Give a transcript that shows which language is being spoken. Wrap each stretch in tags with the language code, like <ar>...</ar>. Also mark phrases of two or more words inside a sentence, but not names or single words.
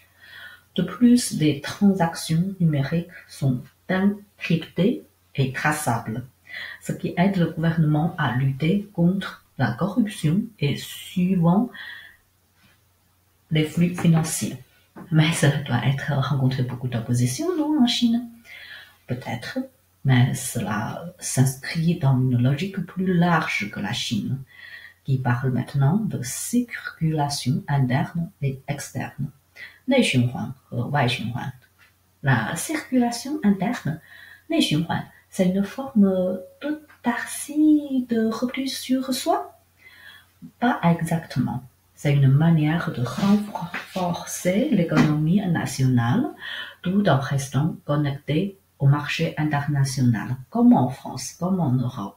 <fr>De plus, les transactions numériques sont encryptées et traçables, ce qui aide le gouvernement à lutter contre la corruption et suivant les flux financiers. Mais cela doit être rencontrer beaucoup d'opposition, non, en Chine? Peut-être, mais cela s'inscrit dans une logique plus large que la Chine, qui parle maintenant de circulation interne et externe,</fr> <zh>内循环和外循环.</zh> <fr>La circulation interne,</fr> <zh>内循环,</zh> <fr>c'est une forme d'autarcie de repli sur soi? Pas exactement. C'est une manière de renforcer l'économie nationale tout en restant connecté au marché international, comme en France, comme en Europe.</fr>